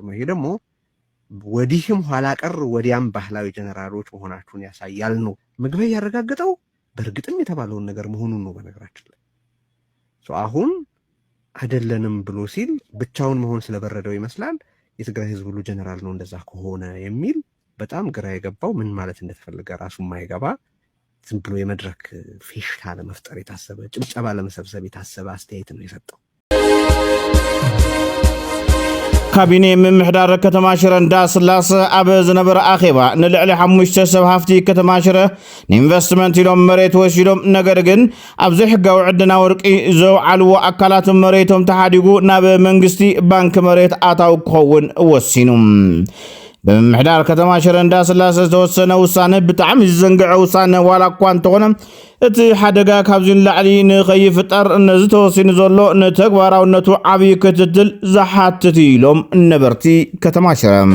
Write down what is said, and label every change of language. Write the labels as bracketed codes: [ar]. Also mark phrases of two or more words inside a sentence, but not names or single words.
[am] ነው። ይሄ ደግሞ ወዲህም ኋላ ቀር ወዲያም ባህላዊ ጀነራሎች መሆናችሁን ያሳያል ነው ምግበይ ያረጋገጠው። በእርግጥም የተባለውን ነገር መሆኑን ነው። በነገራችን ላይ አሁን አይደለንም ብሎ ሲል ብቻውን መሆን ስለበረደው ይመስላል የትግራይ ህዝብ ሁሉ ጀነራል ነው እንደዛ ከሆነ የሚል በጣም ግራ የገባው ምን ማለት እንደተፈለገ ራሱ የማይገባ ዝም ብሎ የመድረክ ፌሽታ ለመፍጠር የታሰበ ጭብጨባ ለመሰብሰብ የታሰበ አስተያየት ነው የሰጠው። [ti] ካቢኔ ምምሕዳር ከተማ ሽረ እንዳስላሰ አበ ዝነበረ አኼባ ንልዕሊ 5 ሰብ ሃፍቲ ከተማ ሽረ ንኢንቨስትመንት ኢሎም መሬት ወሲዶም፣ ነገር ግን ኣብዚ ሕጋዊ ዕድና ወርቂ ዘውዓልዎ አካላት መሬቶም ተሓዲጉ ናብ መንግስቲ ባንክ መሬት ኣታው ክኸውን ወሲኑ። በምሕዳር ከተማ ሽረ እንዳስላሰ ዝተወሰነ ውሳነ ብጣዕሚ ዝዘንግዐ ውሳነ ዋላ እኳ እንተኾነ እቲ ሓደጋ ካብዚ ንላዕሊ ንኸይፍጠር ነዚ ተወሲኑ ዘሎ ንተግባራውነቱ ዓብዪ ክትትል ዝሓትት ኢሎም ነበርቲ ከተማ ሽረ።